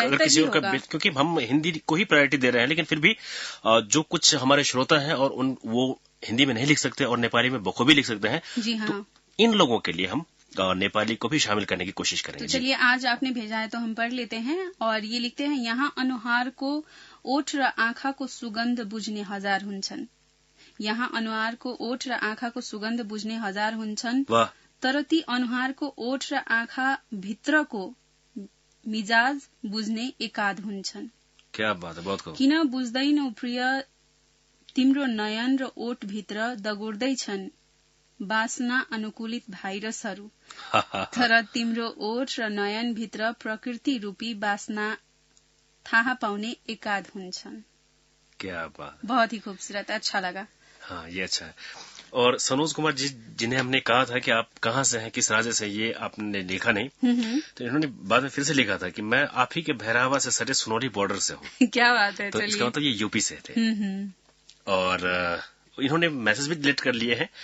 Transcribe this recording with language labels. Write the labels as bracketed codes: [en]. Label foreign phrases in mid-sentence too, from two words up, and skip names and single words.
[hi] अगर किसी और का, क्योंकि हम हिंदी को ही प्रायोरिटी दे रहे हैं, लेकिन फिर भी जो कुछ हमारे श्रोता हैं और वो हिंदी में नहीं लिख सकते और नेपाली में बखूबी लिख सकते हैं, जी हाँ, तो इन लोगों के लिए हम नेपाली को भी शामिल करने की कोशिश करेंगे। तो चलिए, आज आपने भेजा है तो हम पढ़ लेते हैं। और ये लिखते हैं, [ne] यहाँ अनुहार को ओठ र आँखा को सुगन्ध बुझ्ने हजार हुन्छन्। यहाँ अनुहार को ओठ र आँखा को सुगन्ध बुझ्ने हजार हुन्छन्, तर ती अनुहार को ओठ र आँखा भित्रको मिजाज बुझ्ने एकाध हुन्छन्। [hi] क्या बात है, बहुत खूब। [ne] किन बुझ्दैनौ प्रिय, तिम्रो नयन र ओठ भित्र दगुर्दैछन् बासना अनुकूलित भाइरसहरू, तर तिम्रो ओठ र नयन भित्र प्रकृति रूपी बासना थाहा पाउने एकाध हुन्छन्। [hi] क्या बात, बहुत ही खूबसूरत, अच्छा लगा। हाँ, ये अच्छा है। और सनोज कुमार जी, जिन्हें हमने कहा था कि आप कहाँ से हैं, किस राज्य से, ये आपने लिखा नहीं, तो इन्होंने बाद में फिर से लिखा था कि मैं आप ही के भैरहवा से सटे सुनौरी बॉर्डर से हूँ। क्या बात है। तो इसका मतलब ये यूपी से थे। और इन्होंने मैसेज भी डिलीट कर लिए हैं।